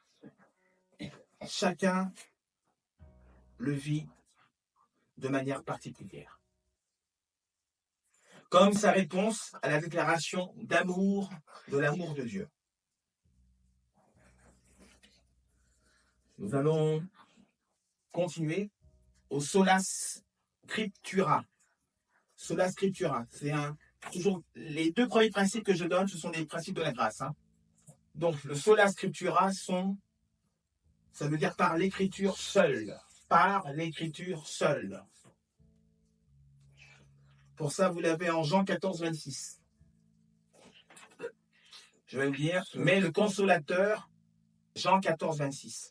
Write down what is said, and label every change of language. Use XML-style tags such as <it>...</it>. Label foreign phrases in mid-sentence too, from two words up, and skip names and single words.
<fr>Chacun le vit de manière particulière. Comme sa réponse à la déclaration d'amour, de l'amour de Dieu. Nous allons continuer au</fr> <la>sola scriptura. Sola scriptura,</la> <fr>c'est toujours les 2 premiers principes que je donne, ce sont des principes de la grâce. Donc le</fr> <la>sola scriptura</la> <fr>ça veut dire par l'écriture seule. Par l'écriture seule. Pour ça, vous l'avez en Jean 14, 26. Je vais vous dire, mais le consolateur, Jean 14, 26.</fr>